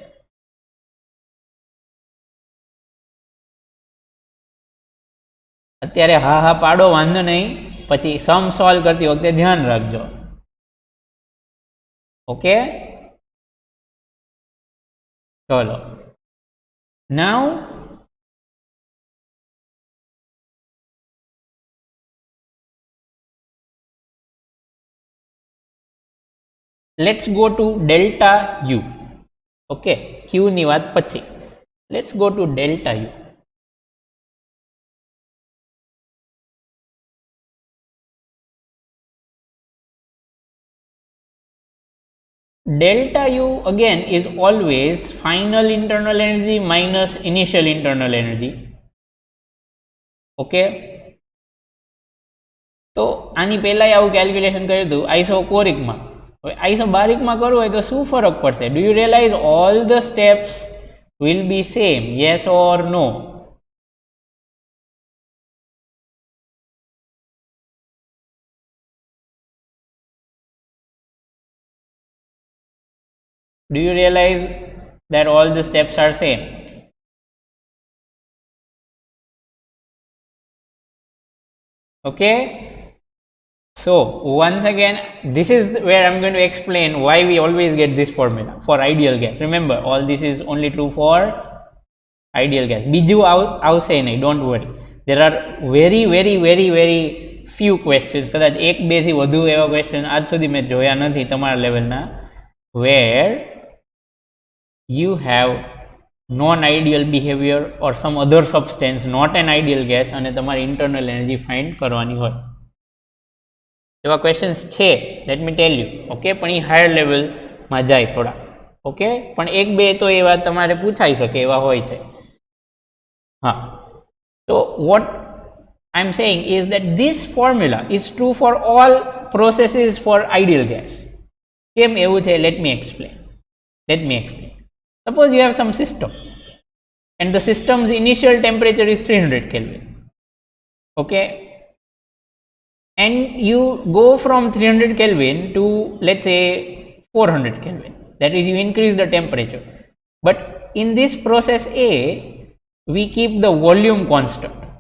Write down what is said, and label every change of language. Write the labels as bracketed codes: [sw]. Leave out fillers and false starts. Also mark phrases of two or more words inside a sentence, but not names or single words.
[gu] અત્યારે હા હા પાડો, વાંધો નહીં, પછી સમ સોલ્વ કરતી વખતે ધ્યાન રાખજો. ઓકે, ચલો. [en] નાઉ let's go to delta U. [gu] ઓકે, Q ની વાત પછી. [en] Let's go to delta U. Delta U again is always final internal energy minus initial internal energy. [gu] Okay, તો આની પહેલા આવું કેલ્ક્યુલેશન કર્યું હતું આઇસોકોરિકમાં. હવે આઇસોબારિકમાં કરવું હોય તો શું ફરક પડશે? [en] Do you realize all the steps will be same? yes or no? Do you realize that all the steps are same? Okay, so once again, this is where I'm going to explain why we always get this formula for ideal gas. Remember, all this is only true for ideal gas. [gu] બીજું આવશે નહીં, [en] don't worry. There are very very very very few questions, [gu] કદાચ એક બે થી વધુ એવા ક્વેશ્ચન આજ સુધી મેં જોયા નથી તમારા લેવલના, [en] where you have non-ideal behavior or some other substance, not an ideal gas, [gu] અને તમારી [en] internal energy find [gu] કરવાની હોય. એવા ક્વેશ્ચન્સ છે, [en] let me tell you. [gu] ઓકે, પણ એ હાયર લેવલમાં જાય થોડા. ઓકે, પણ એક બે તો એવા તમારે પૂછાઈ શકે એવા હોય છે. હા, તો [en] what I am saying is that this formula is true for all processes for ideal gas. [gu] કેમ એવું છે? [en] let me explain. Suppose you have some system and the system's initial temperature is 300 Kelvin. Okay, and you go from 300 Kelvin to, let's say, 400 Kelvin. That is, you increase the temperature. But in this process A, we keep the volume constant.